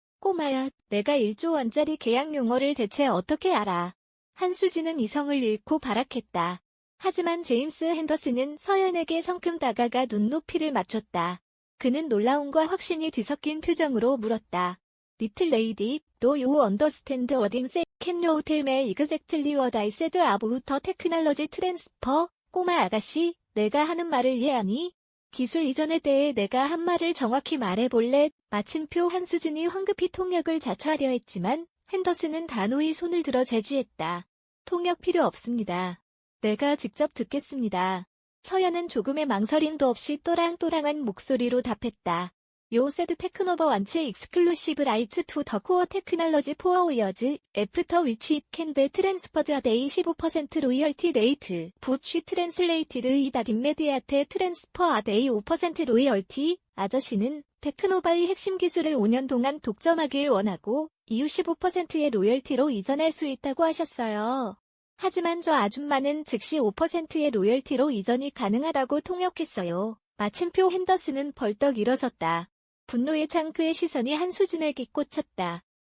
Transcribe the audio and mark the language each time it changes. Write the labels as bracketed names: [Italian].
[Korean] 꼬마야, 내가 1조 원짜리 계약 용어를 대체 어떻게 알아? 한수진은 이성을 잃고 발악했다. 하지만 제임스 핸더슨은 서연에게 성큼 다가가 눈높이를 맞췄다. 그는 놀라움과 확신이 뒤섞인 표정으로 물었다. [English] Little lady, do you understand what I'm saying? Can you tell me exactly what I said about the technology transfer? [Korean] 꼬마 아가씨, 내가 하는 말을 이해하니? 기술 이전에 대해 내가 한 말을 정확히 말해볼래? 마침표 한수진이 황급히 통역을 자처하려 했지만 핸더슨은 단호히 손을 들어 제지했다. 통역 필요 없습니다. 내가 직접 듣겠습니다. 서연은 조금의 망설임도 없이 또랑또랑한 목소리로 답했다. [English] You said 테크노버 완치 exclusive rights to the core technology for years, after which it can be transferred at a 15% royalty rate, but she translated it at immediate transfer at a 5% royalty. [Korean] 아저씨는 테크노바의 핵심 기술을 5년 동안 독점하길 원하고 이후 15%의 로열티로 이전할 수 있다고 하셨어요. 하지만 저 아줌마는 즉시 5%의 로열티로 이전이 가능하다고 통역했어요. 마침표 핸더슨은 벌떡 일어섰다. 분노의 창 그의 시선이 한수진에게 꽂혔다.